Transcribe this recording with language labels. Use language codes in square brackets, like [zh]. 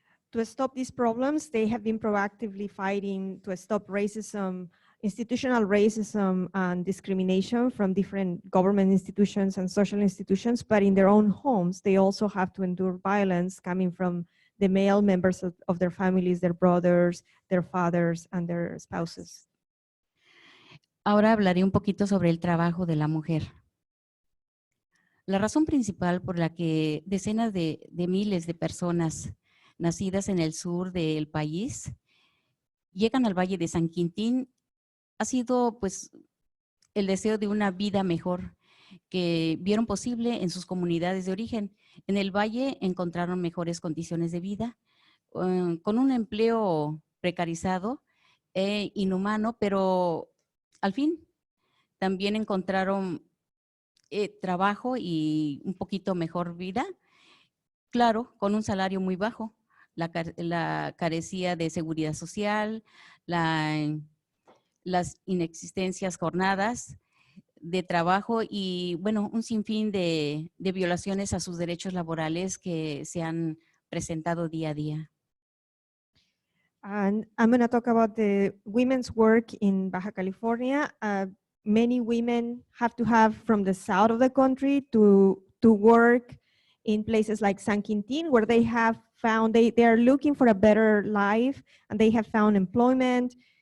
[en] To stop these problems, they have been proactively fighting to stop racism, institutional racism and discrimination from different government institutions and social institutions, but in their own homes, they also have to endure violence coming from the male members of their families, their brothers, their fathers, and their spouses. [es] Ahora hablaré un poquito sobre el trabajo de la mujer. La razón principal por la que decenas de miles de personas nacidas en el sur del país llegan al Valle de San Quintín ha sido pues el deseo de una vida mejor que vieron posible en sus comunidades de origen. En el valle encontraron mejores condiciones de vida, con un empleo precarizado e inhumano, pero al fin también encontraron trabajo y un poquito mejor vida, claro, con un salario muy bajo. La carecía de seguridad social, las inexistencias jornadas de trabajo y, bueno, un sinfín de violaciones a sus derechos laborales que se han presentado día a día. [en] And I'm going to talk about the women's work in Baja California. Many women have to have from the south of the country to work in places like San Quintín, where they have found, they are looking for a better life and they have found employment.